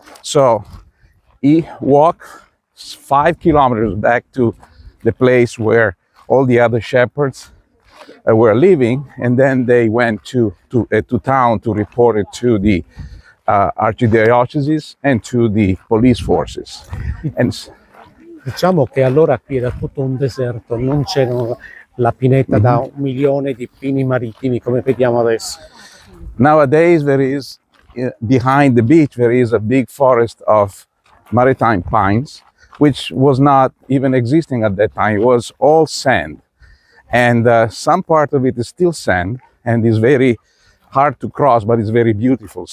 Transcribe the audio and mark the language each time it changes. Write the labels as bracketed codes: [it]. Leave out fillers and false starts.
[en] So he walked 5 kilometers back to the place where all the other shepherds were living, and then they went to town to report it to the archdiocese and to the police forces. And [it] diciamo che allora qui era tutto un deserto, non c'era la pineta da 1 milione di pini marittimi come vediamo adesso. [en] Nowadays there is, behind the beach, there is a big forest of maritime pines, which was not even existing at that time. It was all sand. And some part of it is still sand and is very hard to cross, but it's very beautiful.